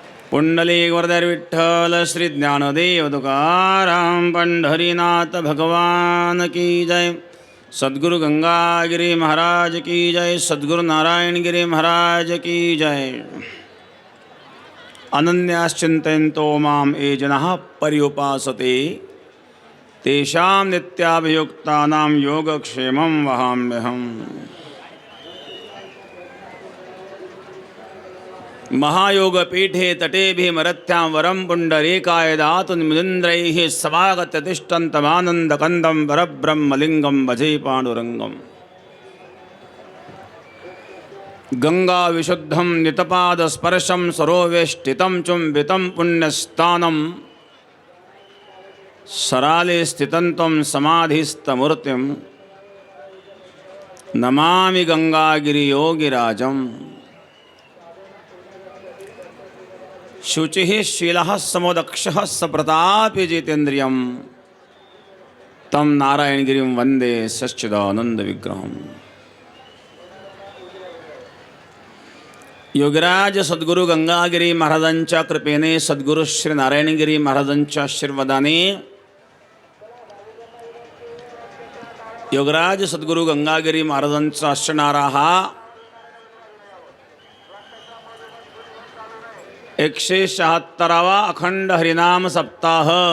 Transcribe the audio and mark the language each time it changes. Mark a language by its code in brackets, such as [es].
[hi] पुंडलिक वरदारी विठ्ठल श्री ज्ञानदेव तुकाराम पंढरीनाथ भगवान की जय। सद्गुरु गंगागिरी महाराज की जय। सद्गुरु नारायणगिरी महाराज की जय। [sa] अनन्याश्चिन्तयन्तो मां ये जनाः पर्युपासते तेषां नित्याभियुक्तानां योगक्षेमं वहाम्यहम्। महायोगपीठे तटे भीमरथ्यां वरं पुण्डरीकाय दातुन्मिलिन्द्रैः समागत्य तिष्ठन्तमानन्दकन्दं परब्रह्मलिङ्गं भजे पाण्डुरङ्गम्। गङ्गाविशुद्धं नितपादस्पर्शं सरोवेष्टितं चुम्बितं पुण्यस्थानं सराले स्थितं समाधिस्थमूर्तिं नमामि गंगागिरियोगिराजम्। शुचिः शीलः समोदक्षः सप्रतापी जितेन्द्रियं तं नारायणगिरिं वन्दे सच्चिदानन्दविग्रहम्। [mr] योगराज सद्गुरु गंगागिरी महाराजांच्या कृपेने सद्गुरु श्री नारायणगिरी महाराजांच्या आशीर्वादाने योगराज सद्गुरु गंगागिरी महाराजांचा असणारा हा 176वा अखंड हरिनाम सप्ताह।